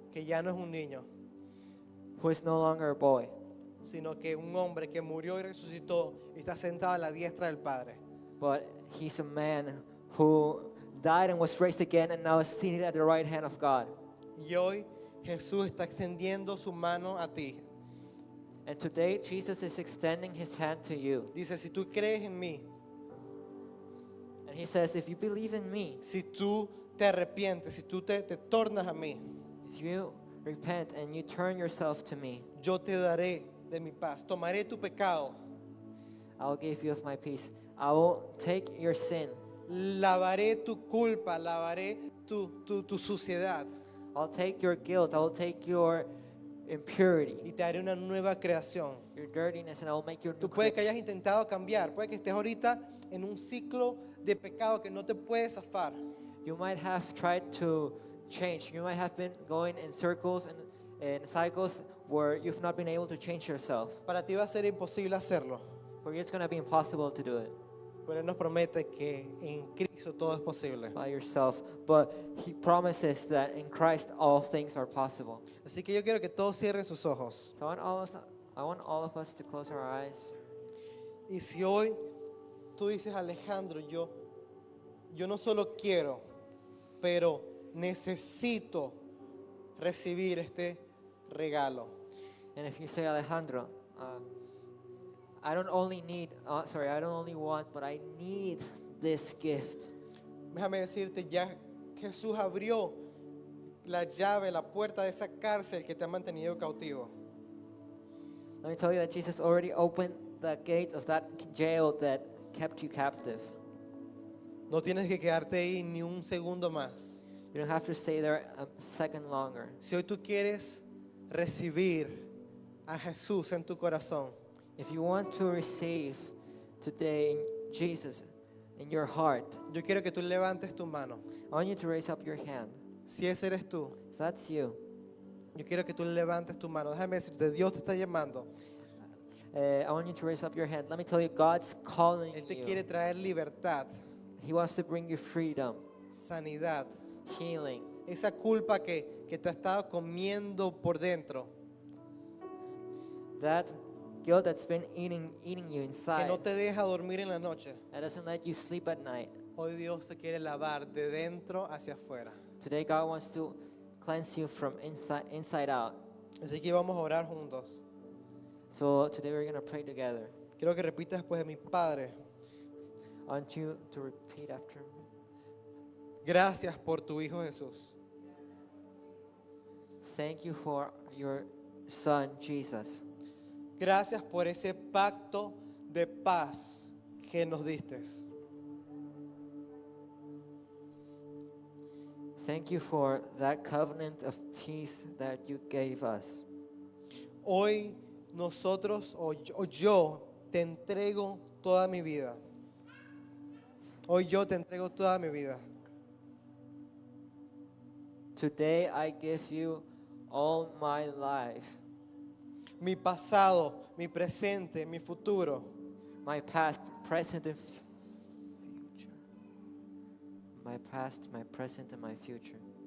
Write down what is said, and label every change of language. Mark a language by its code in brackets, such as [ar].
[es] que ya no es un niño, [en] who is no longer a boy, [es] sino que un hombre que murió y resucitó y está sentado a la diestra del Padre. [en] but he's a man who died and was raised again and now is seated at the right hand of God. [es] Y hoy Jesús está extendiendo su mano a ti. [en] And today, Jesus is extending his hand to you. [es] Dice, si tú crees en mí, [en] And he says, if you believe in me, [es] si tú te arrepientes, si tú te tornas a mí, [en] if you repent and you turn yourself to me, [es] yo te daré de mi paz. Tomaré tu pecado, [en] I'll give you of my peace. I will take your sin. [es] lavaré tu culpa, lavaré tu suciedad [en] I'll take your guilt. I will take your impurity, [es] y te haré una nueva creación. [en] your dirtiness, and I will make you a new [es] Tú puedes que hayas [en] creation. [es] intentado cambiar, puede que estés ahorita en un ciclo de pecado que no te puedes zafar. [en] You might have tried to change. You might have been going in circles and cycles where you've not been able to change yourself. [es] Para ti va a ser imposible hacerlo, [en] For you, it's going to be impossible to do it [es] pero Él nos promete que en Cristo todo es posible. [en] by yourself. But he promises that in Christ all things are possible. [es] Así que yo quiero que todos cierren sus ojos. [en] So I want all of us to close our eyes. [es] Y si hoy tú dices, Alejandro, yo no solo quiero, pero necesito recibir este regalo. [en] And if you say, Alejandro, I don't only want, but I need this gift. [es] Déjame decirte, ya Jesús abrió la llave, la puerta de esa cárcel que te ha mantenido cautivo. [en] Let me tell you that Jesus already opened the gate of that jail that kept you captive. [es] No tienes que quedarte ahí ni un segundo más. [en] You don't have to stay there a second longer. [es] Si hoy tú quieres recibir a Jesús en tu corazón, [en] If you want to receive today Jesus in your heart, [es] yo quiero que tú levantes tu mano. [en] I want you to raise up your hand. [es] Si ese eres tú, [en] If that's you, [es] yo quiero que tú levantes tu mano. Déjame decirte, Dios te está llamando. [en] I want you to raise up your hand. Let me tell you, God's calling [es] Él te [en] you. [es] quiere traer libertad, [en] He wants to bring you freedom, [es] sanidad. [en] healing. [es] Esa culpa que te ha estado comiendo por dentro, [en] That guilt that's been eating you [es] que [en] inside, [es] no te deja dormir en la noche. [en] that doesn't let you sleep at night. [es] Hoy Dios te quiere lavar de dentro hacia afuera. [en] Today, God wants to cleanse you from inside out. [es] Así que vamos a orar juntos. [en] So today we're going to pray together. [es] Quiero que repitas después de mi Padre. [en] I want you to repeat after me. [es] Gracias por tu Hijo Jesús. [en] Thank you for your Son, Jesus. [es] Gracias por ese pacto de paz que nos diste. [en] Thank you for that covenant of peace that you gave us. [es] Hoy nosotros o yo te entrego toda mi vida. Hoy yo te entrego toda mi vida. [en] Today I give you all my life, [es] Mi pasado, mi presente, mi futuro. [en] my past, present, and future. My past, my present, and my future.